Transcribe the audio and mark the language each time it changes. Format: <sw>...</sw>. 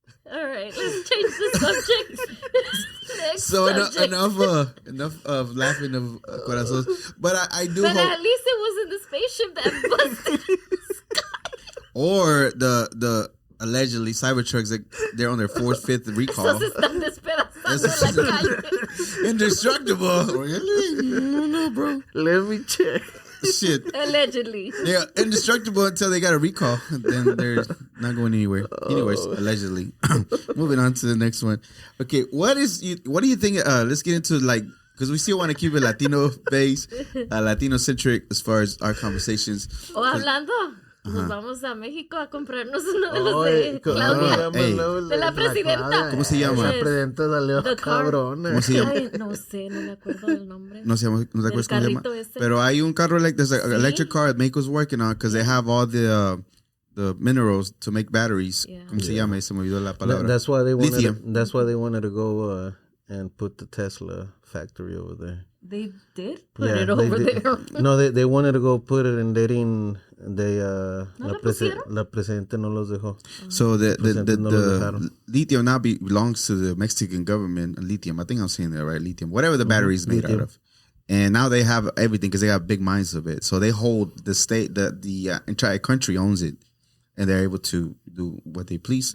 <en>All right, let's change the subject. Next So subject. enough of laughing of Corazon. But I do But hope. at least it wasn't the spaceship that busted. Or the allegedly Cybertrucks that they're on their 4th, 5th recall.</en> <es>Esos están despedazando en la calle.</es> <en>Indestructible. Really? No, bro. Let me check. Shit. Allegedly. They're indestructible until they got a recall. Then they're not going anywhere. Anyways, allegedly. Moving on to the next one. Okay, what do you think? Let's get into because we still want to keep it Latino based, Latino centric as far as our conversations.</en> <es>O hablando. Nos vamos a México a comprarnos uno de los de Claudia. De la presidenta. ¿Cómo se llama? La presidenta salió cabrona. ¿Cómo se llama? Ay, no sé, no me acuerdo del nombre. No te acuerdas cómo se llama. Ese. Pero hay un carro</es> <en>there's an electric car that Mexico's working on because they have all the minerals to make batteries.</en> <es>Yeah. ¿Cómo se llama? Se me olvidó la palabra.</es> <en>That's why they wanted. Lithium. That's why they wanted to go and put the Tesla factory over there. They did put it over there. No, they wanted to go put it and they didn't.</en> <es>La presidenta no los dejó.</es> <en>So the lithium now belongs to the Mexican government. Lithium, I think I'm saying that right. Lithium, whatever the battery is made out of, and now they have everything because they have big mines of it. So they hold the state, the entire country owns it, and they're able to do what they please.</en>